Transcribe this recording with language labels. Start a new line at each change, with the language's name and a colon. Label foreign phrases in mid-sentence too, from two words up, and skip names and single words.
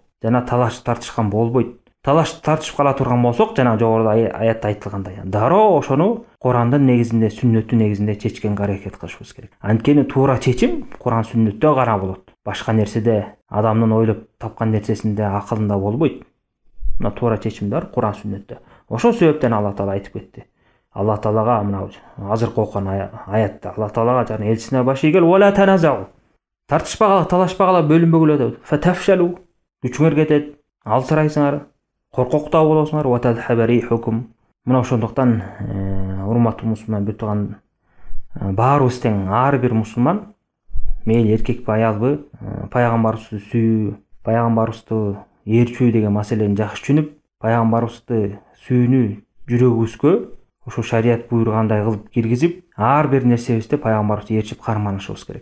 Kyrgyz: Жана талашып тартышкан болбойт. Талашып тартышып кала турган болсок, жана жогоруда аятта айтылгандай, дароо ошону Курандын негизинде, сүннөттүн негизинде чечкенге аракет кылышыбыз керек. Анткени туура чечим Куран сүннөттө гана болот. Башка нерседе, адамдын ойлоп тапкан нерсесинде, акылында болбойт. Мына туура чечимдер Куран сүннөттө. Ошол себептен Алла Таала айтып кетти. Алла Таалага мына азыркы окуган аятта Алла Таалага жана элчисине баш ийгил,
Arabic: ولا تنازعوا.
Kyrgyz: Тартышпагыла, талашпагыла, бөлүнбөгүлө деп. Фатафшалу. Күчүңөр кетет, алсырайсыңар, коркоктоо болосуңар,
Arabic: وتذهب ريحكم.
Kyrgyz: Мына ошондуктан урматтуу мусулман бир тууган баарыбыз тең, ар бир мусулман мейли эркекпи, аялбы, пайгамбарыбызды сүйүү, пайгамбарыбызды ээрчүү деген маселени жакшы түшүнүп, пайгамбарыбызды сүйүүнү жүрөгүбүзгө ошо шарият буйругандай кылып киргизип, ар бир нерсебизде пайгамбарыбызды ээрчип карманышыбыз керек.